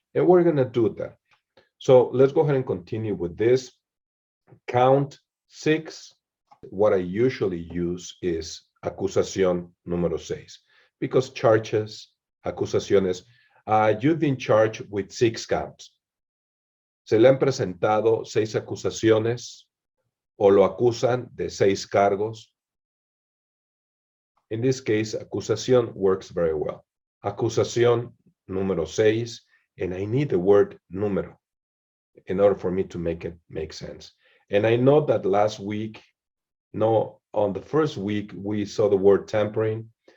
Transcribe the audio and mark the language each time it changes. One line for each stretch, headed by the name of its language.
English: And we're going to do that. So let's go ahead and continue with this. Count 6. What I usually use is acusación número 6, because charges, acusaciones, you've been charged with 6 counts.
Spanish: Se le han presentado 6 acusaciones o lo acusan de 6 cargos.
English: In this case, acusación works very well. Acusación número 6, and I need the word número in order for me to make it make sense. And I know that last week, no, on the first week, we saw the word tampering.